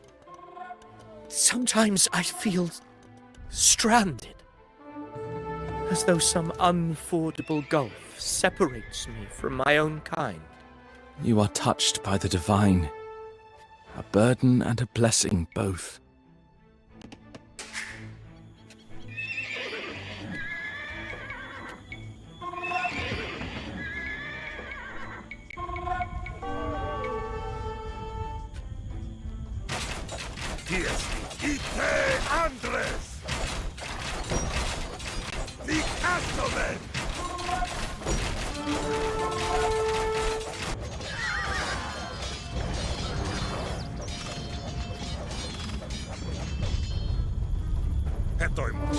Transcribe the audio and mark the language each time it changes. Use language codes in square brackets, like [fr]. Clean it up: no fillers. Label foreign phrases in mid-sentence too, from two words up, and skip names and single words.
[en] Sometimes I feel stranded, as though some unfordable gulf separates me from my own kind. You are touched by the divine. A burden and a blessing both. Tiesti. Ite Andres! The Castellan! Hetoimos.